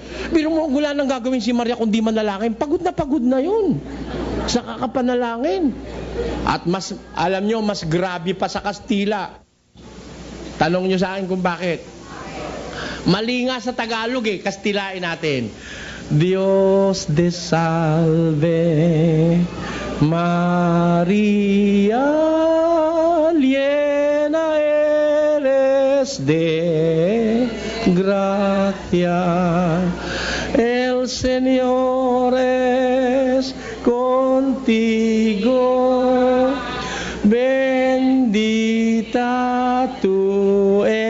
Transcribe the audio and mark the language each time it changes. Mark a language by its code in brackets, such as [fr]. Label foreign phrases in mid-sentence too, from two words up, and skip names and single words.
[tl] Biro mo, wala nang gagawin si Maria kung di manalangin. Pagod na yun. Sa kakapanalangin. At mas, alam nyo, mas grabe pa sa Kastila. Tanong nyo sa akin kung bakit. Mali nga sa Tagalog eh, Kastilain natin. [es] Dios te salve, Maria, llena eres de gracia. El Señor es contigo, bendita tú